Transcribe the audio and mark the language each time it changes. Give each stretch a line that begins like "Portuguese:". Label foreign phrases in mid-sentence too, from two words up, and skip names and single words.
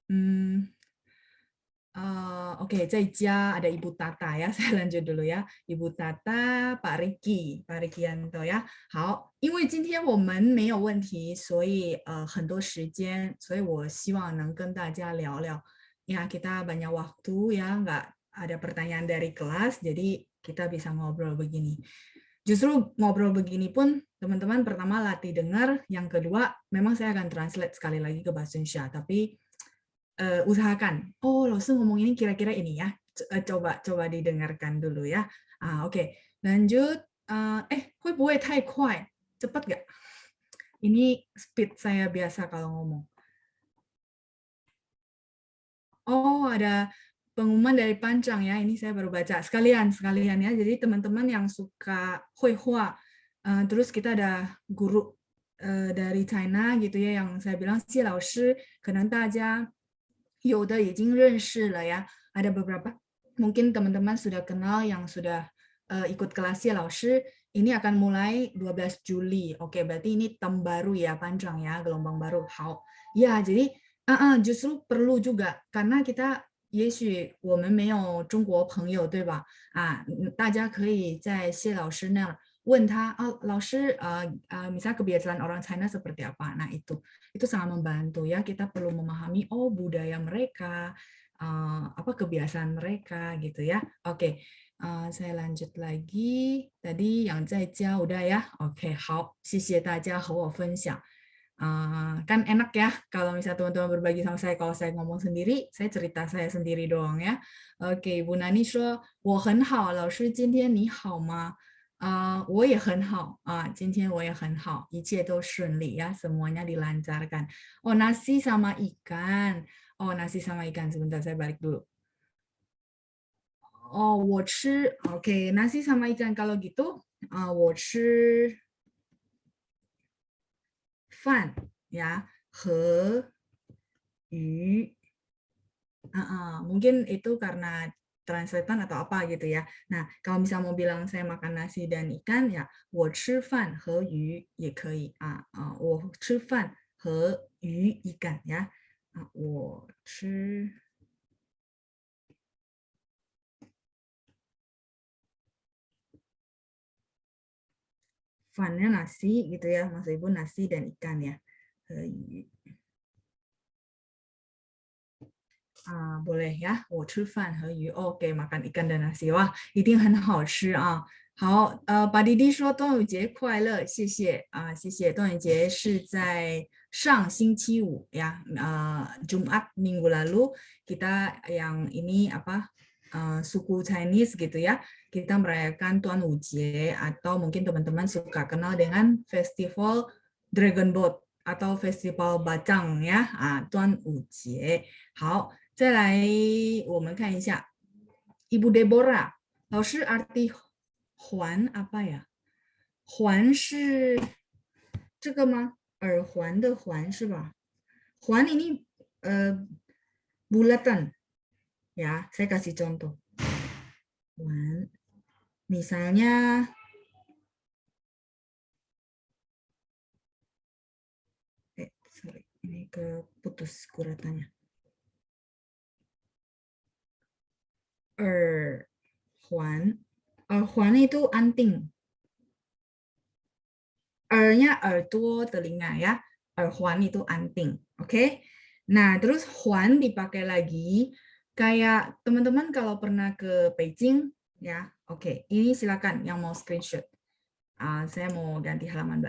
Indonesian: Oke,
Chinese: 在家
Indonesian: ada Ibu Tata ya. Saya lanjut dulu ya. Ibu Tata, Pak Ricky Yanto 呀。
Chinese: 好，因为今天我们没有问题，所以很多时间，所以我希望能跟大家聊聊.
Indonesian: Ya, kita banyak waktu ya, nggak ada pertanyaan dari kelas, jadi kita bisa ngobrol begini. Justru ngobrol begini pun teman-teman pertama latih dengar, yang kedua memang saya akan translate sekali lagi ke bahasa Indonesia, tapi usahakan, oh langsung ngomong ini kira-kira ini ya, coba didengarkan dulu ya. Oke, lanjut.
Chinese: 会不会太快?
Indonesian: Cepat nggak? Ini speed saya biasa kalau ngomong. Oh, ada pengumuman dari Pancang ya, ini saya baru baca. Sekalian ya, jadi teman-teman yang suka Huihua, terus kita ada guru dari China gitu ya, yang saya bilang,
Chinese: 谢老师, 可能大家有的已经认识了
Indonesian: ya, ada beberapa mungkin teman-teman sudah kenal yang sudah ikut kelas ya Laoshi. Ini akan mulai 12 Juli. Oke, berarti ini term baru ya, panjang ya, gelombang baru. Hao. Ya, jadi justru perlu juga karena kita
Chinese: 也许我们没有中国朋友，对吧？大家可以在谢老师那儿问他，老师
Indonesian: misalnya kebiasaan orang China seperti apa. Nah, itu sangat membantu ya, kita perlu memahami budaya mereka, apa kebiasaan mereka gitu ya. Oke, saya lanjut lagi. Tadi yang
Chinese: 在家
Indonesian: udah ya. Oke,
Chinese: 好，谢谢大家和我分享。
Indonesian: kan enak ya kalau misalnya teman-teman berbagi sama saya. Kalau saya ngomong sendiri, saya cerita saya sendiri doang ya.
Chinese: Oke, Bu Nani 说我很好，老师今天你好吗？我也很好今天我也很好，一切都顺利 ya,
Indonesian: semuanya dilancarkan. Oh, nasi sama ikan. Oh, nasi sama ikan. Sebentar, saya balik dulu.
Chinese: Oh, 我吃.
Indonesian: Oke, nasi sama ikan kalau gitu.
Chinese: 我吃饭 ya, 和鱼.
Indonesian: Mungkin itu karena translatean atau apa gitu ya. Nah, kalau misalnya mau bilang saya makan nasi dan ikan ya,
Chinese: 我吃饭和鱼也可以我吃饭和鱼一干 ya. 我吃饭
Indonesian: nya nasi gitu ya, maksud Ibu nasi dan ikan ya.
Chinese: 和鱼
Indonesian: boleh ya,
Chinese: 我吃饭和鱼
Indonesian: Oke, makan ikan dan nasi. Wah,
Chinese: 一定很好吃啊。好Pak Didi 说端午节快乐，谢谢谢谢。
Indonesian: 端午节是在上星期五 ya, Jumat minggu lalu kita yang ini suku Chinese gitu ya, kita merayakan 端午节 atau mungkin teman-teman suka kenal dengan festival Dragon Boat atau festival Bacang ya,
Chinese: 端午节。好，再来我们看一下 Ibu Deborah, 老师 arti 环
Indonesian: apa ya?
Chinese: 环是这个吗？耳环的环是吧？
Indonesian: 环 ini bulatan ya. Saya kasih contoh. 环 misalnya sorry, ini keputus guratannya. 耳环 耳环 itu anting. R-nya 耳朵 telinga ya. 耳环 itu anting. Oke. Nah, terus huan dipakai lagi kayak teman-teman kalau pernah ke Beijing ya. Oke, ini silakan yang mau screenshot. Saya mau ganti halaman baru.